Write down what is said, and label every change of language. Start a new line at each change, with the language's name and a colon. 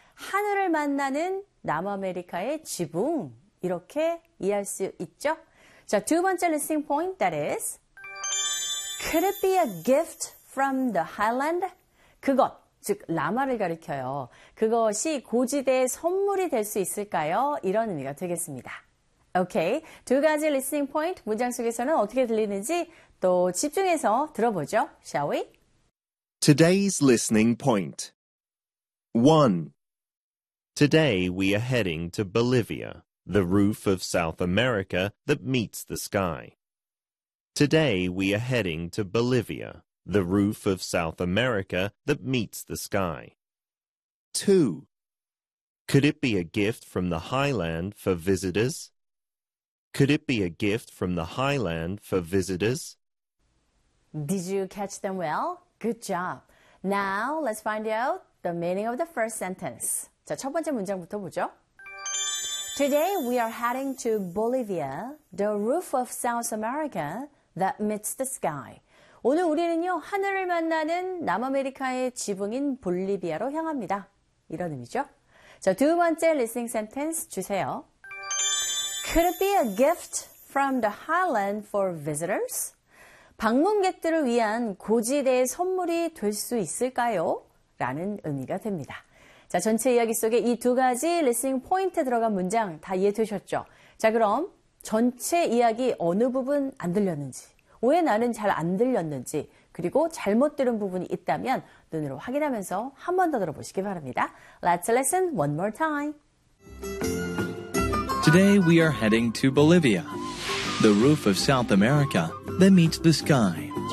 Korean: 하늘을 만나는 남아메리카의 지붕. 이렇게 이해할 수 있죠? 자, 두 번째
English: listening point, that is, could it be a gift from the highland?
Korean: 그것, 즉, 라마를 가리켜요. 그것이 고지대의 선물이 될수 있을까요? 이런 의미가 되겠습니다. 오케이. 두 가지 listening point, 문장 속에서는 어떻게 들리는지 또 집중해서 들어보죠.
English: Shall we? Today's listening point. 1. Today we are heading to Bolivia, the roof of South America that meets the sky. Today we are heading to Bolivia, the roof of South America that meets the sky. 2. Could it be a gift from the Highland for visitors? Could it be a gift from the Highland for visitors? Did you catch them well? Good job. Now, let's find out the meaning of the first sentence.
Korean: 자, 첫 번째 문장부터 보죠.
English: Today, we are heading to Bolivia, the roof of South America that meets the sky.
Korean: 오늘 우리는요, 하늘을 만나는 남아메리카의 지붕인 볼리비아로 향합니다. 이런 의미죠. 자, 두 번째 listening sentence 주세요.
English: Could it be a gift from the Highland for visitors?
Korean: 방문객들을 위한 고지대의 선물이 될수 있을까요? 라는 의미가 됩니다. 자, 전체 이야기 속에 이두 가지 리스닝 포인트 들어간 문장 다 이해되셨죠? 자, 그럼 전체 이야기 어느 부분 안 들렸는지, 왜 나는 잘안 들렸는지, 그리고 잘못 들은 부분이 있다면 눈으로 확인하면서 한번더 들어보시기 바랍니다.
English: Let's listen one more time. Today we are heading to Bolivia, the roof of South America that meets the sky.